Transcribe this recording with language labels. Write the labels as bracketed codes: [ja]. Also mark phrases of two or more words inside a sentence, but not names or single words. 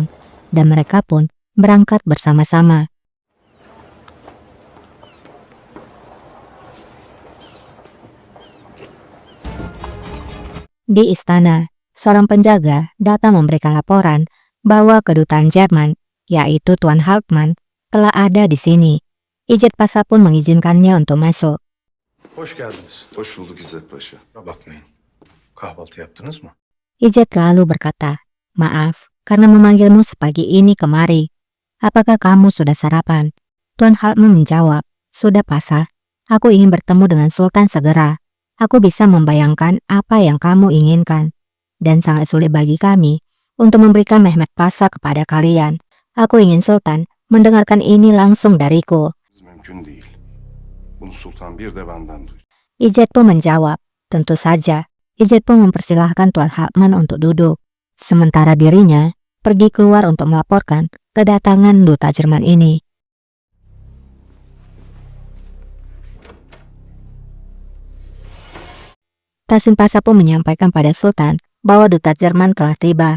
[id] Dan mereka pun berangkat bersama-sama. Di istana, seorang penjaga datang memberikan laporan bahwa kedutaan Jerman, yaitu Tuan Hartmann, telah ada di sini. Ijed Paşa pun mengizinkannya untuk masuk. [tr] Hoş geldiniz. Hoş bulduk İzzet Paşa. Kusura bakmayın. Kahvaltı yaptınız mı? [id] Ijed lalu berkata, "Maaf, karena memanggilmu sepagi ini kemari. Apakah kamu sudah sarapan?" Tuan Hartmann menjawab, "Sudah Paşa. Aku ingin bertemu dengan Sultan segera. Aku bisa membayangkan apa yang kamu inginkan. Dan sangat sulit bagi kami untuk memberikan Mehmet Paşa kepada kalian. Aku ingin Sultan mendengarkan ini langsung dariku." [tr] Mümkün değil. Bunu sultan bir de benden duydu. [id] Ijed pun menjawab, "Tentu saja." Ijed pun mempersilahkan Tuan Hartmann untuk duduk. Sementara dirinya pergi keluar untuk melaporkan kedatangan duta Jerman ini. Tahsin Paşa pun menyampaikan pada Sultan bahwa duta Jerman telah tiba.